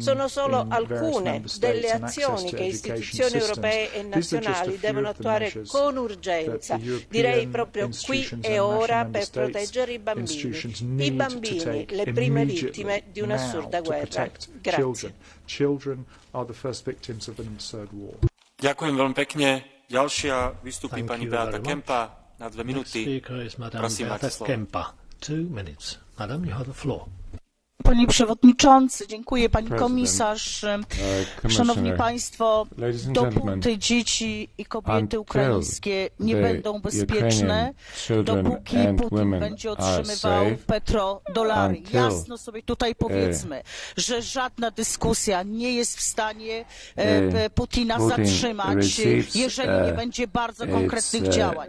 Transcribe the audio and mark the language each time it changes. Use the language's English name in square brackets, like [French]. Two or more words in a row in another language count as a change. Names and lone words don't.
[Italian] Sono solo alcune delle azioni che istituzioni europee e nazionali devono attuare con urgenza, direi proprio qui e ora, per proteggere i bambini, le prime vittime di un'assurda guerra. Grazie. [Slovak] Ďakujem veľmi pekne. Ďalšia vystúpi pani Beata Kempa na 2 minúty. Prosím, máte slovo. [English] 2 minutes. Madam, you have the floor. [Polish] Panie Przewodniczący, dziękuję Pani Komisarz. Szanowni Państwo, dopóty dzieci i kobiety ukraińskie nie będą bezpieczne, dopóki Putin będzie otrzymywał petrodolary. Jasno sobie tutaj powiedzmy, że żadna dyskusja nie jest w stanie Putina zatrzymać, jeżeli nie będzie bardzo konkretnych działań.